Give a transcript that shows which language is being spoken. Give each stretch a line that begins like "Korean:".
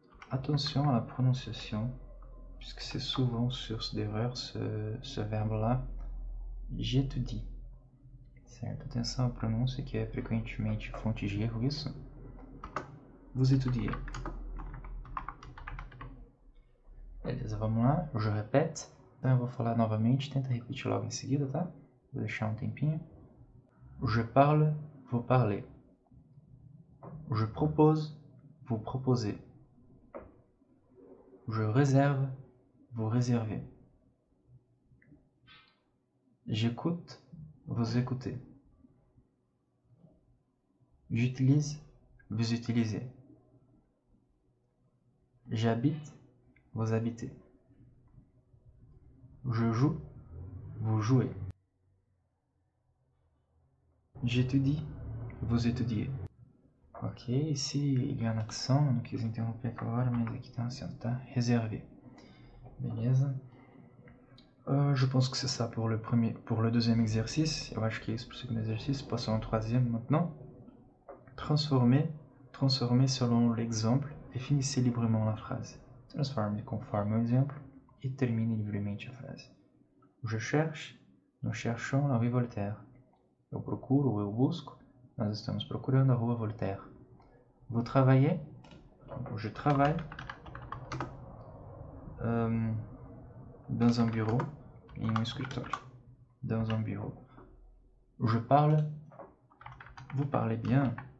French: Attention à la prononciation, puisque c'est souvent source d'erreur ce verbe-là. J'étudie. Certo?
Portuguese: Atenção à pronúncia, que é frequentemente fonte de erro isso.
French: Vous étudiez.
Portuguese: Beleza, vamos lá.
French: Je répète.
Portuguese: Então eu vou falar novamente, tenta repetir logo em seguida, tá? Vou deixar um tempinho.
French: Je parle, vous parlez. Je propose, vous proposez. Je réserve, vous réservez. J'écoute, vous écoutez. J'utilise, vous utilisez. J'habite, vous habitez. Je joue, vous jouez. J'étudie, vous étudiez. Ok, ici il y a un accent,
Portuguese: eu não quis interromper agora, mas aqui tem um acento, tá?
French: Réservé. Beleza. Je pense que c'est ça pour le deuxième exercice.
Portuguese: Eu acho que é isso para o segundo exercício.
French: Passons au troisième maintenant. Transformer selon l'exemple et finissez librement la phrase.
Portuguese: Transforme conforme o exemplo e termine livremente a frase.
French: Je cherche, nous cherchons la rue Voltaire.
Portuguese: Eu procuro ou eu busco, nós estamos procurando a rua Voltaire.
French: Vous travaillez, je travaille dans un bureau,
Portuguese: em um escritório.
French: Dans un bureau. Je parle, vous parlez bien.